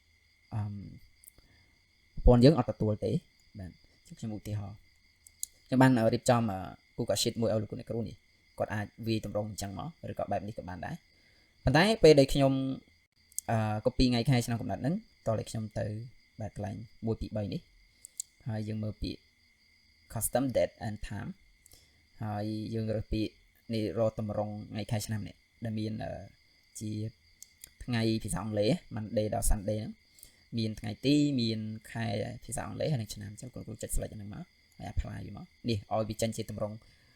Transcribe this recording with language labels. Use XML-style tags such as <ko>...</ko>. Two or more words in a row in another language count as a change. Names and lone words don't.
<km>ប្រព័ន្ធយើងអត់ទទួលទេបាទខ្ញុំឧទាហរណ៍ខ្ញុំបានរៀបចំ Google Sheet មួយឲ្យលោកគ្រូអ្នកគ្រូនេះគាត់អាចវាយតម្រងអញ្ចឹងមក ឬក៏បែបនេះក៏បានដែរប៉ុន្តែពេលដែលខ្ញុំcopy ថ្ងៃខែឆ្នាំកំណើតហ្នឹងតោះឲ្យខ្ញុំទៅបាទកន្លែង1 2 3នេះហើយយើងមើលពាក្យ</km> <en>custom date and time</en> <km>ហើយយើងរើសពាក្យនេះរកតម្រងថ្ងៃខែឆ្នាំនេះដែលមានជាថ្ងៃភាសាអង់គ្លេស Monday ដល់ Sunday ហ្នឹងមានថ្ងៃទីមានខែភាសាអង់គ្លេសហើយនិងឆ្នាំអញ្ចឹងគ្រូចុច select ហ្នឹងមកហើយ apply វាមកនេះឲ្យវាចេញជាតម្រង</km>